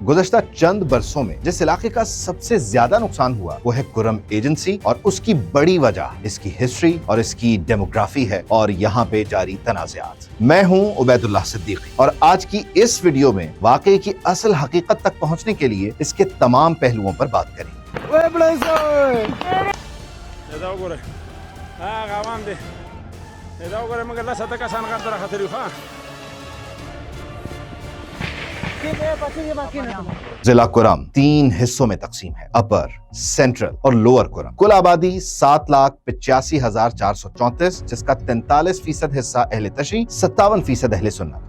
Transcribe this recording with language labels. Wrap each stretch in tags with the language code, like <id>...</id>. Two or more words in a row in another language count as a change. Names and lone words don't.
<ur>گزشتہ چند برسوں میں جس علاقے کا سب سے زیادہ نقصان ہوا وہ ہے کرم ایجنسی، اور اس کی بڑی وجہ اس کی ہسٹری اور اس کی ڈیموگرافی ہے اور یہاں پے جاری تنازعات. میں ہوں عبید اللہ صدیقی اور آج کی اس ویڈیو میں واقعے کی اصل حقیقت تک پہنچنے کے لیے اس کے تمام پہلوؤں پر بات کریں گے.</ur> <ps>دا وګوره هغه عوام دي دا وګوره موږ له ساته کسان غر تر خطر یو ها</ps> <ur>ضلع کرم 3 حصوں میں تقسیم ہے,</ur> <en>Upper, Central</en> <ur>اور لوئر کرم. کل آبادی 7,85,434، جس کا 43% حصہ اہل تشیع، 57% اہل سنت.</ur>